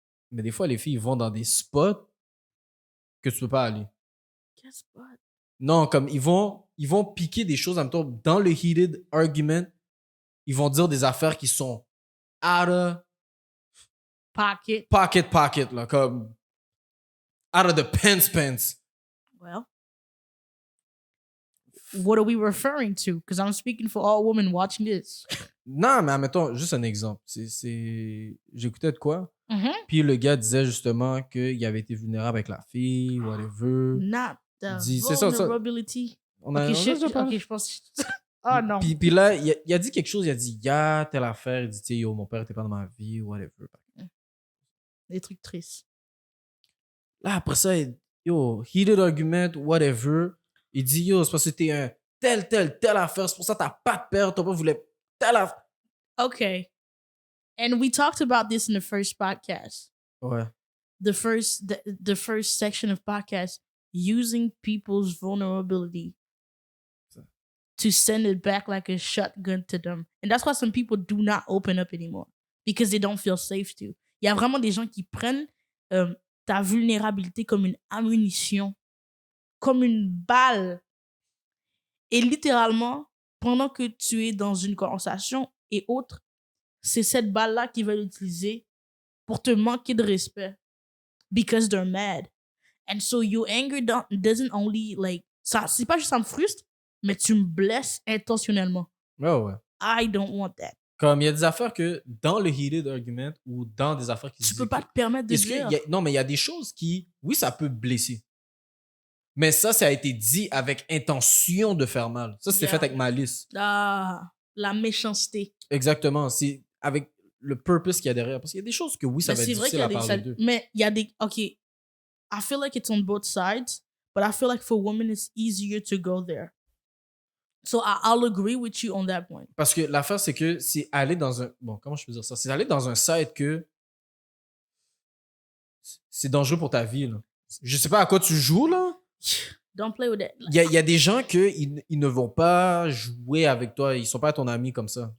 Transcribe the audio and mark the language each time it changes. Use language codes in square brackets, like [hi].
[fr] Mais des fois, les filles vont dans des spots que tu peux pas aller. Quel spot? Non, comme ils vont piquer des choses en même temps dans le [en] heated argument. [fr] Ils vont dire des affaires qui sont [en] out of pocket, [fr] là, comme [en] out of the pants. Well, what are we referring to? Because I'm speaking for all women watching this. [fr] Non, mais admettons, juste un exemple. J'écoutais de quoi? Mm-hmm. Puis le gars disait justement qu'il avait été vulnérable avec la fille, whatever. [en] Not the [fr] C'est ça. [en] vulnerability. [fr] On a Ok, déjà parlé. je pense. Ah non. Puis là, il a dit quelque chose, il a dit, telle affaire. Il dit, tu sais, yo, mon père était pas dans ma vie, whatever. Des trucs tristes. Là, après ça, yo, [en] heated argument, [fr] whatever. Il dit, yo, c'est parce que t'es un telle affaire, c'est pour ça que t'as pas de père, ton père voulait telle affaire. [en] Okay. And we talked about this in the first podcast. [fr] Ouais. [en] The first section of podcast, using people's vulnerability to send it back like a shotgun to them. And that's why some people do not open up anymore. Because they don't feel safe to. [fr] Il y a vraiment des gens qui prennent ta vulnérabilité comme une ammunition, comme une balle. Et littéralement, pendant que tu es dans une conversation et autres, c'est cette balle-là qu'ils veulent utiliser pour te manquer de respect. [en] Because they're mad. And so your anger doesn't only, like, [fr] ça, c'est pas juste ça me frustre, mais tu me blesses intentionnellement. Ouais. [en] I don't want that. [fr] Comme il y a des affaires que dans le [en] heated argument [fr] ou dans des affaires qui Tu peux pas te permettre de dire. Non, mais il y a des choses qui, oui, ça peut blesser. Mais ça a été dit avec intention de faire mal. Ça, c'était [en] Yeah. [fr] fait avec malice. Ah, la méchanceté. Exactement. C'est avec le purpose qu'il y a derrière. Parce qu'il y a des choses que oui, ça Mais va être c'est vrai qu'il y à a des parler d'eux. mais il y a des OK. [en] I feel like it's on both sides, but I feel like for women it's easier to go there. So I'll agree with you on that point. [fr] Parce que l'affaire, c'est que c'est aller dans un... Bon, comment je peux dire ça? C'est aller dans un site que c'est dangereux pour ta vie, là. Je sais pas à quoi tu joues, là. [en] Don't play with that. [fr] Il y a des gens qui ils ne vont pas jouer avec toi. Ils sont pas ton ami comme ça.